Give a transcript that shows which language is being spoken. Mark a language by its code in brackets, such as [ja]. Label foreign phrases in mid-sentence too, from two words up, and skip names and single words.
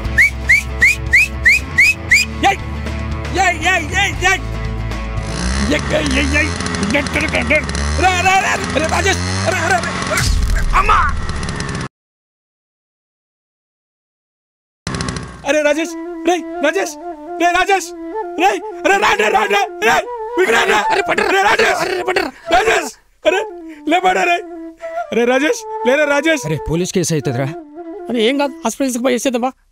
[te] Yay! Yay! Yay! Yay! Yay! Yay! Yay! Yay! Yay! Dun dun dun dun. Ra ra ra! Rajesh! Ra ra! Amma! अरे राजेश रे राजेश रे राजेश रे अरे राडे राडे रे विक्रांत अरे पटर रे राजेश अरे पटर राजेश अरे ले पटर रे अरे राजेश ले रे राजेश अरे పోలీస్ కేసు అవుతుందిరా. అరే ఏం కాదు హాస్పిటల్కి పోయి వేసేద్దామా.